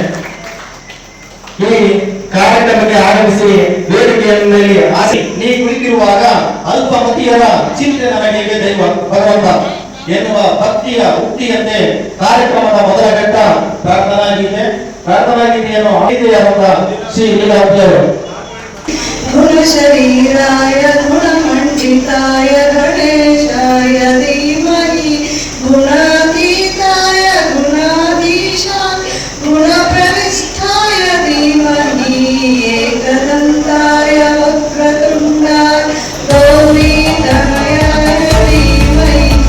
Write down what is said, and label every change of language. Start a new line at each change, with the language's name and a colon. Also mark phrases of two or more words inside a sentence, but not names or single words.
Kannada: ಈ ಕಾರ್ಯಕ್ರಮಕ್ಕೆ ಆಗಮಿಸಿ ವೇದಿಕೆಯಲ್ಲಿ ನೀ ಕುಳಿತಿರುವಾಗ ಅಲ್ಪಮತಿಯರ ಚಿಂತೆ ನನಗೆ ದೈವ ಭಗವಂತ ಎನ್ನುವ ಭಕ್ತಿಯ ಉಕ್ತಿಯಂತೆ ಕಾರ್ಯಕ್ರಮದ ಮೊದಲ ಘಟ್ಟ ಪ್ರಾರ್ಥನಾ ಗೀತೆಯನ್ನು ಆದಿತ್ಯವಾದ ಶ್ರೀ ಲೀಲಾವತಿಯವರು.
Sanskrit: ಗುಣ ಶರೀರಾಯ ಗುಣಮಂಡಿತಾಯ ಗಣೇಶಾಯ ಧೀಮಹಿ ಗುಣಾತೀತಾಯ ಗುಣಾಧೀಶಾಯ ಗುಣಪ್ರವಿಷ್ಠಾಯ ಧೀಮಹಿ ಏಕದಂತಾಯ ವಕ್ರತುಂಡಾಯ ಗೌರೀತನಯಾಯ ಧೀಮಹಿ